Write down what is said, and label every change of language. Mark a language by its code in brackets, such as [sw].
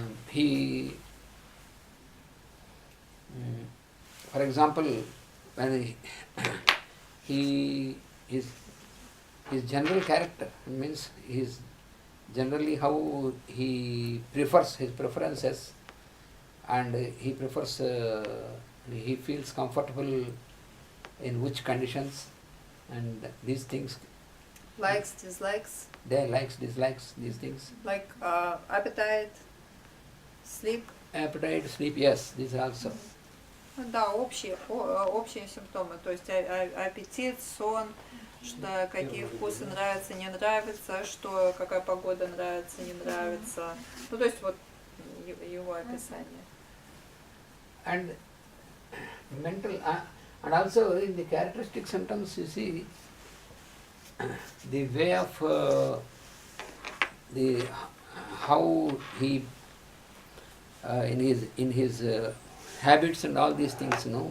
[en] he for example, when he his general character means his generally how he prefers his preferences, and he prefers he feels comfortable in which conditions, and these things, Likes, dislikes, their likes, dislikes, these things, like appetite, sleep. appetite, sleep, yes, these are also. [ru] Ну да, общие симптомы, то есть аппетит, сон, что какие вкусы нравятся, не нравятся, что какая погода нравится, не нравится. Ну то есть вот его описание. [en] And mental and also in the characteristic symptoms, you see the way of the how he in his habits and all these things,